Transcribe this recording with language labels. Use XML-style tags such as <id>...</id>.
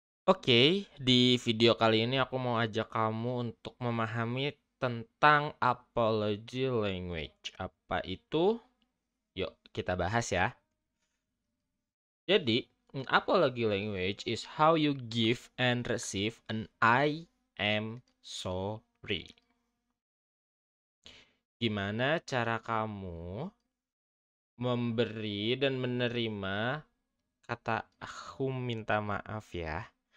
<id>Oke, di video kali ini aku mau ajak kamu untuk memahami tentang apology language. Apa itu? Yuk, kita bahas ya.</id> <en>Jadi, apology language is how you give and receive an I am sorry.</en> <id>Gimana cara kamu memberi dan menerima kata aku minta maaf ya.</id>